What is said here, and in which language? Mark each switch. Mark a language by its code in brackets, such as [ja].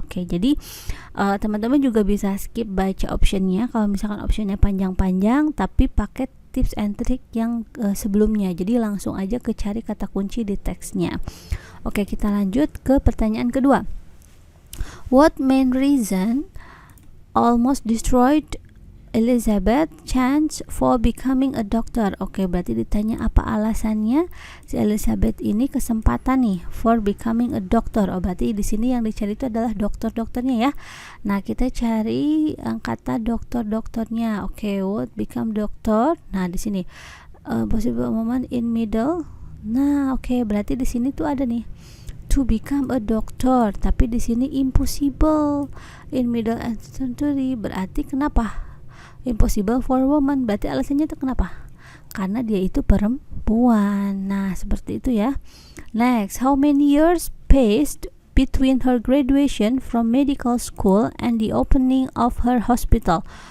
[id] Jadi teman-teman juga bisa skip baca optionnya kalau misalkan optionnya panjang-panjang, tapi pakai tips and trick yang sebelumnya. Jadi langsung aja ke cari kata kunci di teksnya. Kita lanjut ke pertanyaan kedua. [en] What main reason almost destroyed Elizabeth chance for becoming a doctor. [id] Oke, berarti ditanya apa alasannya si Elizabeth ini kesempatan nih [en] for becoming a doctor. [id] Oh, berarti di sini yang dicari itu adalah dokter-dokternya ya. Nah, kita cari kata dokter-dokternya. [en] Oke, would become doctor. [id] Nah, di sini [en] possible moment in middle. [id] Nah, oke, berarti di sini tuh ada nih [en] to become a doctor, [id] tapi di sini [en] impossible in middle century. [id] Berarti kenapa? [en] Impossible for woman, [id] berarti alasannya itu kenapa? Karena dia itu perempuan. Nah, seperti itu ya. [en] Next, how many years passed between her graduation from medical school and the opening of her hospital?